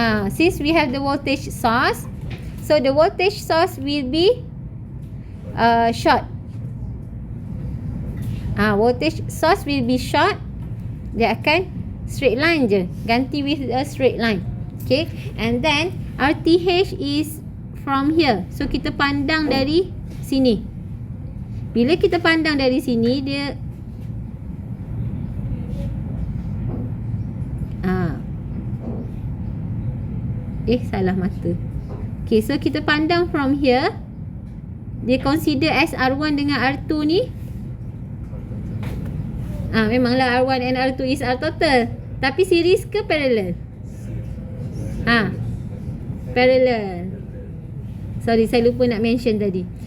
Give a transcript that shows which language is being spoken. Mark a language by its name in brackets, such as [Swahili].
[English] Since we have the voltage source, so the voltage source will be short. Voltage source will be short. [Malay] Dia akan [English] straight line [Malay] je, ganti [English] with a straight line. Okay, and then RTH is from here. [Malay] So kita pandang dari sini. Bila kita pandang dari sini, dia salah mata. [English] Okay, so [Malay] kita pandang [English] from here. Dia consider as R1 [Malay] dengan R2 ni. [English] Memanglah R1 and R2 is R total. [Malay] Tapi series ke parallel? Parallel. Sorry, saya lupa nak mention tadi.